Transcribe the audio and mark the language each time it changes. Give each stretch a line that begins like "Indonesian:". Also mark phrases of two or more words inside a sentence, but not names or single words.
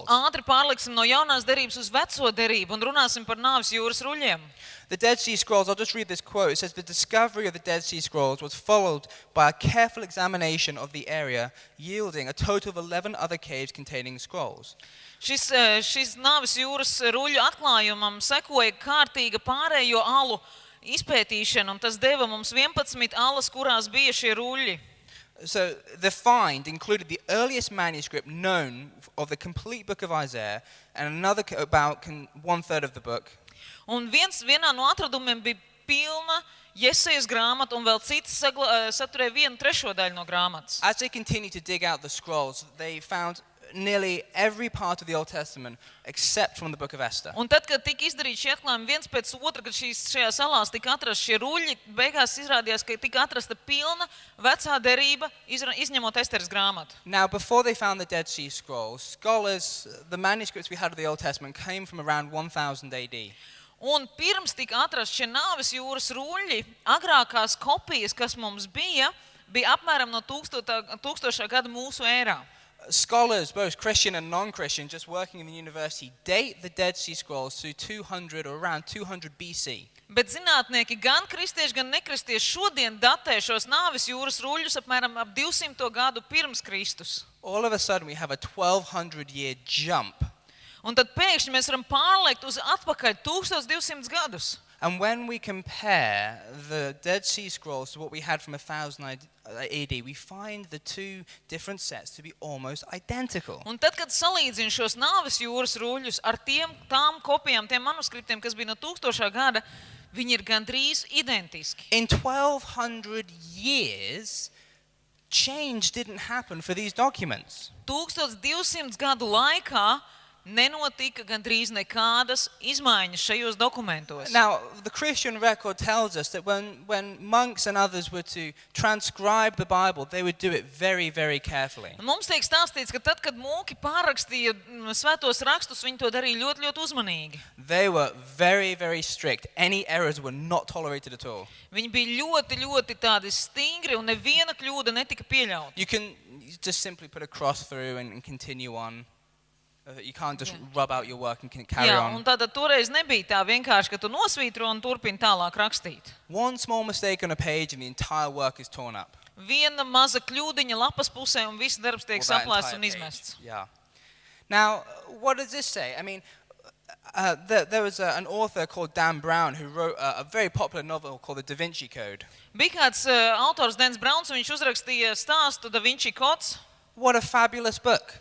Latvian: Ātri pārliksim no jaunās derības uz veco derību un runāsim par nāves jūras ruļļiem.
English: The Dead Sea Scrolls, I'll just read this quote. It says, "The discovery of the Dead Sea Scrolls was followed by a careful examination of the area, yielding a total of 11 other caves containing scrolls."
Latvian: Šis nāves jūras ruļļu atklājumam sekoja kārtīga pārējo alu izpētīšana, un tas deva mums 11 alas, kurās bija šie ruļļi.
English: So the find included the earliest manuscript known of the complete book of Isaiah and another about 1/3 of the book.
Latvian: Un vienā no atradumiem bija pilna Jesejas grāmata, un vēl citas saturēja 1/3 daļu no grāmatas.
English: As they continued to dig out the scrolls, they found nearly every part of the Old Testament except from the book of Esther.
Latvian: Un tad, kad tika izdarīti šie atklājumi viens pēc otra, kad šajā salās tika atrasti šie ruļļi, beigās izrādījās, ka tika atrasta pilna vecā derība, izņemot Esteras grāmatu.
English: Now, before they found the Dead Sea Scrolls, scholars, the manuscripts we had of the Old Testament came from around 1000 AD.
Latvian: Un pirms tika atrast šie nāves jūras ruļļi, agrākās kopijas, kas mums bija apmēram no 1000. gada mūsu ērā.
English: Scholars, both Christian and non-Christian, just working in the university, date the Dead Sea Scrolls to 200 or around 200 BC.
Latvian: Bet zinātnieki, gan kristieši, gan nekristieši šodien datē šos nāves jūras ruļļus apmēram ap 200 gadu pirms Kristus.
English: All of a sudden we have a 1200-year jump.
Latvian: Un tad pēkšņi mēs varam pārliekt uz atpakaļ 1200 gadus.
English: And when we compare the Dead Sea Scrolls to what we had from 1000 AD, we find the two different sets to be almost identical.
Latvian: Un tad, kad salīdzinu šos nāves jūras ruļļus ar tām kopijām, tiem manuskriptiem, kas bija no 1000. gada, viņi ir gandrīz identiski.
English: In 1200 years, change didn't happen for these documents.
Latvian: 1200 gadu laikā nenotika gandrīz nekādas izmaiņas šajos dokumentos.
English: Now, the Christian record tells us that when monks and others were to transcribe the Bible, they would do it very, very carefully.
Latvian: Mums tiek stāstīts, ka tad, kad mūki pārrakstīja svētos rakstus, viņi to darīja ļoti, ļoti uzmanīgi.
English: They were very, very strict. Any errors were not tolerated at all.
Latvian: Viņi bija ļoti, ļoti tādi stingri, un neviena kļūda netika pieļauta.
English: You can just simply put a cross through and continue on. You can't just rub out your work and carry
Latvian: Jā,
English: on.
Latvian: un tātad toreiz nebija tā vienkārši, ka tu nosvītro un turpini tālāk rakstīt.
English: One small mistake on a page and the entire work is torn up.
Latvian: Viena maza kļūdiņa lapas pusē un viss darbs tiek
English: Or that
Latvian: saplēsts
English: entire
Latvian: un
English: page.
Latvian: izmests.
English: Yeah. Now, what does this say? I mean, there was an author called Dan Brown who wrote a very popular novel called The Da Vinci Code.
Latvian: Bija kāds autors Dens Brauns, un viņš uzrakstīja stāstu Da Vinci Kods.
English: What a fabulous book.